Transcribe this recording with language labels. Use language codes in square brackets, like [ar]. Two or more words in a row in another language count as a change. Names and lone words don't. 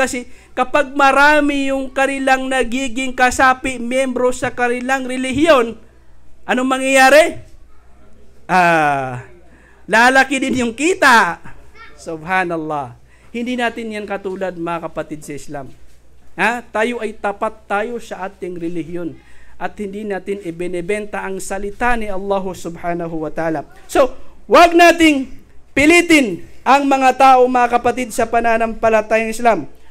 [tl] Kasi kapag marami yung kanilang nagiging kasapi, miyembro sa kanilang relihiyon, anong mangyayari? Lalaki din yung kita. Subhanallah. Hindi natin yan katulad, mga kapatid sa Islam. Tayo ay tapat tayo sa ating relihiyon at hindi natin ibinebenta ang salita ni Allah [ar] سبحانه وتعالى. [tl] So, wag nating pilitin ang mga tao, mga kapatid, sa pananampalatayang Islam.